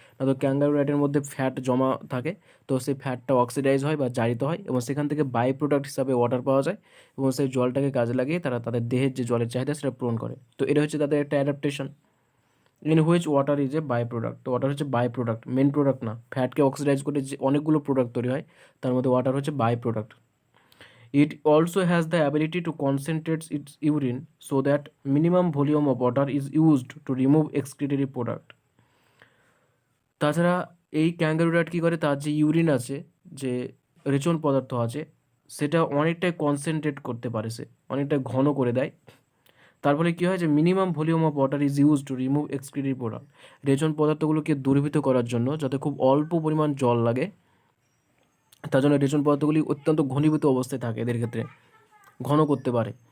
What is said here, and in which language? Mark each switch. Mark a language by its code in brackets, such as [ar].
[bn] না, তো ক্যাঙ্গারু র্যাটের মধ্যে ফ্যাট জমা থাকে, তো সেই ফ্যাটটা অক্সিডাইজ হয় বা জারিত হয় এবং সেখান থেকে বাই প্রোডাক্ট হিসাবে ওয়াটার পাওয়া যায় এবং সেই জলটাকে কাজে লাগিয়ে তারা তাদের দেহের যে জলের চাহিদা সেটা পূরণ করে। তো এটা হচ্ছে তাদের একটা adaptation. [en] in which water is a by product, [bn] তো ওয়াটার হচ্ছে বাই প্রোডাক্ট, মেন প্রোডাক্ট না। ফ্যাটকে অক্সিডাইজ করে যে অনেকগুলো প্রোডাক্ট তৈরি হয়, তার মধ্যে ওয়াটার হচ্ছে by product. [en] It also has the ability to concentrate its urine so that minimum volume of water is used to remove excretory product. [bn] তাছাড়া এই ক্যাঙ্গারু র্যাট কী করে, তার যে ইউরিন আছে, যে রেচন পদার্থ আছে, সেটা অনেকটাই কনসেন্ট্রেট করতে পারে, সে অনেকটাই ঘন করে দেয়। তার ফলে কী হয় যে [en] minimum volume of water is use to remove excretory product, [bn] রেচন পদার্থগুলোকে দূরীভূত করার জন্য, যাতে খুব অল্প পরিমাণ জল লাগে, তার জন্য রেচন পদার্থগুলি অত্যন্ত ঘনীভূত অবস্থায় থাকে, এদের ক্ষেত্রে ঘন করতে পারে।